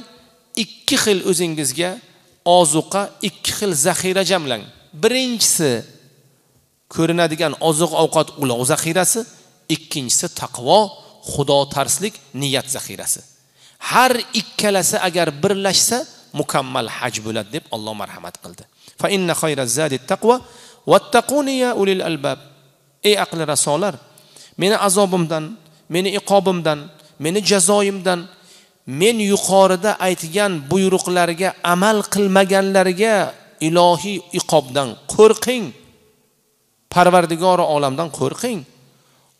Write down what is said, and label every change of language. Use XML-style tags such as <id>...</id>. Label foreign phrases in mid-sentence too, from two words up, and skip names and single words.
<uz>Ikki xil o'zingizga ozuqa, ikki xil zaxira jamlang. Birinchisi ko'rinadigan oziq ovqat ulov zaxirasi, ikkinchisi taqvo, xudo tarslik, niyat zaxirasi. Har ikkalasi agar birlashsa mukammal haj bo'ladi deb Alloh marhamat qildi.</uz> <ar>فإن خير الزاد التقوى واتقون يا أولي الألباب.</ar> <uz>Ey aqli rasolar, meni azobimdan, meni iqobimdan, meni jazoyimdan, men yuqorida aytgan buyruqlarga amal qilmaganlarga ilohiy iqobdan qo'rqing. Parvardigori olamdan qo'rqing.</uz>